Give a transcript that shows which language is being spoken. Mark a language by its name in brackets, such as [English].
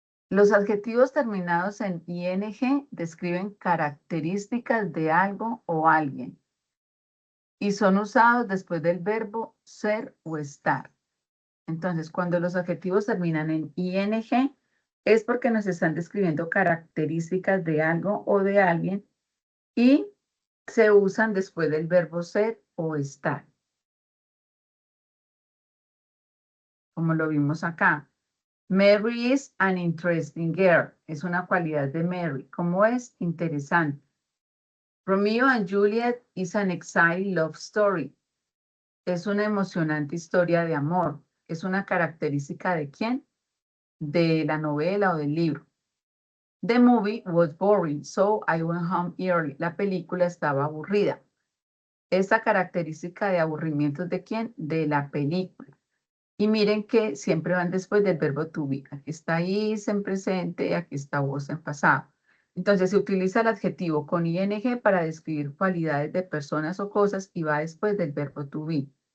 [Spanish] Los adjetivos terminados en ing describen características de algo o alguien y son usados después del verbo ser o estar. Entonces, cuando los adjetivos terminan en ing, es porque nos están describiendo características de algo o de alguien y se usan después del verbo ser o estar. Como lo vimos acá. [English] Mary is an interesting girl. [Spanish] Es una cualidad de Mary. ¿Cómo es? Interesante. [English] Romeo and Juliet is an exciting love story. [Spanish] Es una emocionante historia de amor. ¿Es una característica de quién? De la novela o del libro. [English] The movie was boring, so I went home early. [Spanish] La película estaba aburrida. Esta característica de aburrimiento es de quién? De la película. Y miren que siempre van después del verbo to be. Aquí está is en presente, aquí está was en pasado. Entonces se utiliza el adjetivo con ing para describir cualidades de personas o cosas y va después del verbo to be.